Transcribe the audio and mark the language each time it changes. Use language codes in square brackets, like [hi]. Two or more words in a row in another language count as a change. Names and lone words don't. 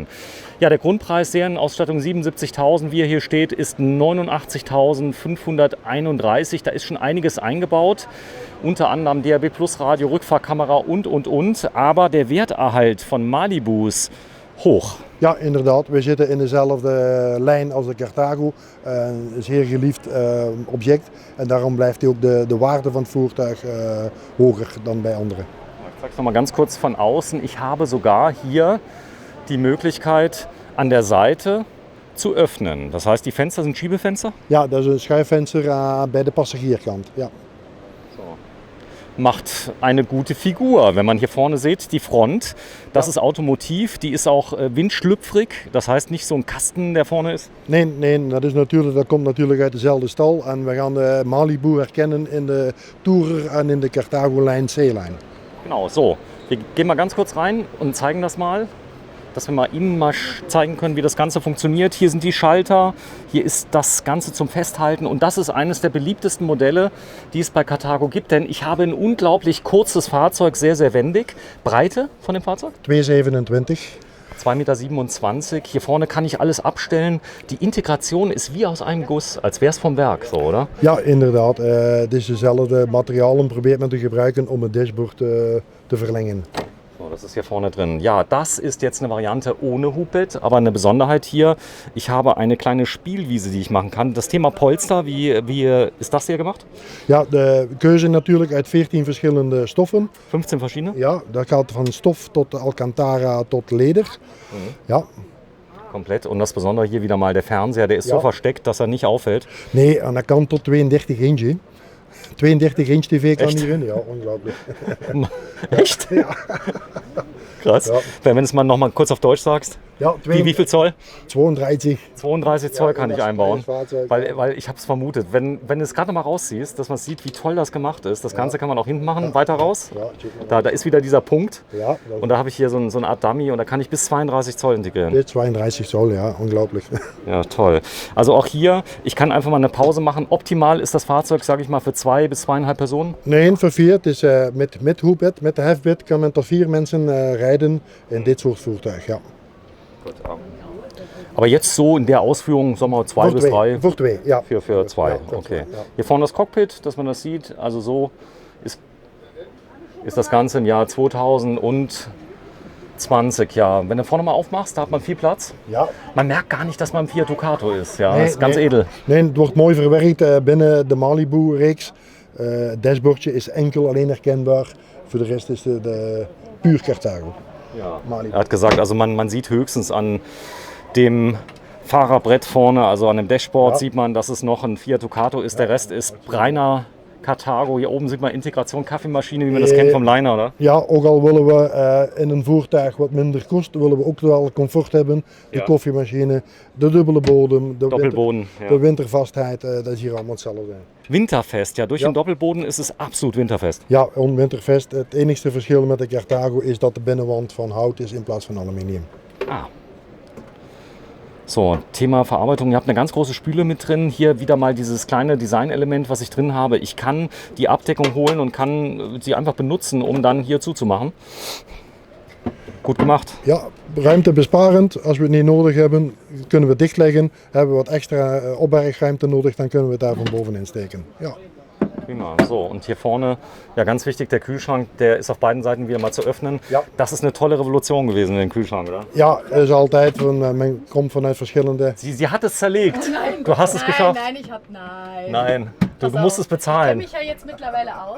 [de] Ja, der Grundpreis Serienausstattung 77.000, wie er hier steht, ist 89.531. Da ist schon einiges eingebaut, unter anderem DAB Plus Radio, Rückfahrkamera und. Aber der Werterhalt von Malibus hoch. [nl] Ja, inderdaad. We zitten in dezelfde lijn als de Carthago. Een zeer geliefd object. En daarom blijft ook de waarde van het voertuig hoger dan bij anderen. [de] Ich zeige es nochmal ganz kurz von außen. Ich habe sogar hier die Möglichkeit, an der Seite zu öffnen. Das heißt, die Fenster sind Schiebefenster? [nl] Ja, dat is een schuifvenster bij de passagierkant. Ja. [de] Macht eine gute Figur. Wenn man hier vorne sieht, die Front, das ist Automotiv, die ist auch windschlüpfrig. Das heißt nicht so ein Kasten, der vorne ist. [nl] Nee, dat komt natuurlijk uit dezelfde stal. En we gaan de Malibu herkennen in de Tourer en in de Carthago-lijn C-Line. [de] Genau, so. Wir gehen mal ganz kurz rein und zeigen das mal, dass wir mal Ihnen mal zeigen können, wie das Ganze funktioniert. Hier sind die Schalter, hier ist das Ganze zum Festhalten und das ist eines der beliebtesten Modelle, die es bei Carthago gibt, denn ich habe ein unglaublich kurzes Fahrzeug, sehr, sehr wendig. Breite von dem Fahrzeug? 2,27. 2,27 Meter. Hier vorne kann ich alles abstellen. Die Integration ist wie aus einem Guss, als wäre es vom Werk, so, oder? [nl] Ja, inderdaad. Het is dezelfde materialen probeert men te gebruiken om het dashboard te verlengen. [de] So, das ist hier vorne drin. Ja, das ist jetzt eine Variante ohne Hubbett, aber eine Besonderheit hier, ich habe eine kleine Spielwiese, die ich machen kann. Das Thema Polster, wie ist das hier gemacht? [nl] Ja, de keuze natuurlijk uit 14 verschillende stoffen. [de] 15 verschiedene? [nl] Ja, dat gaat van stof tot Alcantara tot leder. Ja. [de] Komplett. Und das Besondere hier wieder mal der Fernseher, der ist so versteckt, dass er nicht auffällt. [nl] Nee, en dat kan tot 32 inch. 32 inch TV kan [de] Echt? [nl] hierin. Ja, ongelooflijk. [de] Echt? [nl] Ja. [de] Krass. [nl] Ja. [de] Wenn du es mal noch mal kurz auf Deutsch sagst. Ja, Wie viel Zoll? 32. 32 Zoll kann ich das einbauen. Fahrzeug, Weil ich habe es vermutet. Wenn du es gerade noch mal rausziehst, dass man sieht, wie toll das gemacht ist. Das Ganze kann man auch hinten machen, weiter raus. Ja, Da ist wieder dieser Punkt. ja, Und da habe ich hier so eine Art Dummy und da kann ich bis 32 Zoll integrieren. [nl] dit 32 Zoll, ja, ongelooflijk. [de] Ja, toll. Also auch hier, ich kann einfach mal eine Pause machen. Optimal ist das Fahrzeug, sage ich mal, für 2 bis 2,5 Personen. [nl] Nee, voor 4. Het is met hoepbed, met de hefbed kan men tot 4 mensen rijden in dit soort voertuig. Ja. [de] Aber jetzt so in der Ausführung, sagen wir mal 2 bis 3. [nl] Voor 2, ja. [de] Für 2, Ja, okay. ja. Hier vorne das Cockpit, dass man das sieht. Also so ist das Ganze im Jahr 2020. Ja, wenn du vorne mal aufmachst, da hat man viel Platz. Ja. Man merkt gar nicht, dass man im Fiat Ducato ist. Ja, [nl] Nee, [de] das ist ganz [nl] nee. [de] edel. [nl] Nee, het wordt mooi verwerkt binnen de Malibu-reeks. Het dashboardje is enkel alleen herkenbaar. Voor de rest is de puur Carthago. Ja. Malibu. [de] Er hat gesagt, also man sieht höchstens an dem Fahrerbrett vorne, also an dem Dashboard, Ja. sieht man, dass es noch ein Fiat Ducato ist. Der Rest ist reiner Carthago. Hier oben sieht man Integration Kaffeemaschine, wie man das kennt vom Liner, oder? [nl] Ja, ook al willen we in een voertuig wat minder kost, willen we ook wel comfort hebben. De Ja. koffiemachine, de dubbele bodem, [de] Doppelboden. [nl] de Ja. wintervastheid, dat is hier allemaal hetzelfde. [de] Winterfest, ja, durch Ja. den Doppelboden ist es absolut winterfest. [nl] Ja, onwintervest. Het enigste verschil met de Carthago is dat de binnenwand van hout is in plaats van aluminium. [de] Ah. So, Thema Verarbeitung. Ihr habt eine ganz große Spüle mit drin. Hier wieder mal dieses kleine Designelement, was ich drin habe. Ich kann die Abdeckung holen und kann sie einfach benutzen, um dann hier zuzumachen. Gut gemacht. [nl] Ja, ruimtebesparend. Als we het niet nodig hebben, kunnen we het dichtleggen. Hebben we wat extra opbergruimte nodig, dan kunnen we het daar van bovenin steken. Ja. [de] Prima. So, und hier vorne, ja ganz wichtig, der Kühlschrank, der ist auf beiden Seiten wieder mal zu öffnen. Ja. Das ist eine tolle Revolution gewesen in den Kühlschrank, oder? [nl] Ja, is altijd van, men komt vanuit verschillende. [de] Sie hat es zerlegt. Nein, Du hast es geschafft. Nein. Nein, du Pass musst es auf, Ich kenne bezahlen. mich ja jetzt mittlerweile aus.